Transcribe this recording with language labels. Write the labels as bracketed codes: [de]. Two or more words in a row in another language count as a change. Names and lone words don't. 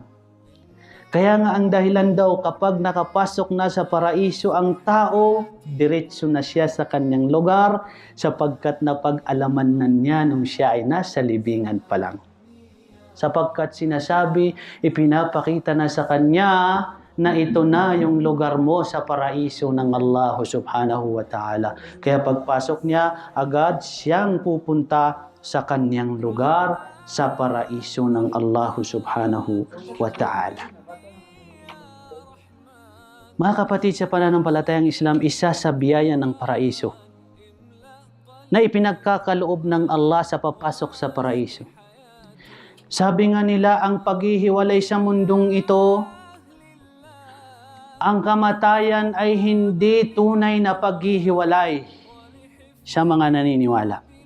[tl] Kaya nga ang dahilan daw kapag nakapasok na sa paraiso ang tao, diretso na siya sa kanyang lugar sapagkat napag-alaman na niya nung siya ay nasa libingan pa lang. Sapagkat sinasabi, ipinapakita na sa kanya na ito na yung lugar mo sa paraiso ng Allah [ar] سبحانه وتعالى. [tl] Kaya pagpasok niya, agad siyang pupunta sa kanyang lugar sa paraiso ng Allah [ar] سبحانه وتعالى. [tl] Mga kapatid sa pananampalatayang Islam, isa sa biyaya ng paraiso na ipinagkakaloob ng Allah sa papasok sa paraiso. Sabi nga nila, ang paghihiwalay sa mundong ito, ang kamatayan ay hindi tunay na paghihiwalay sa mga naniniwala.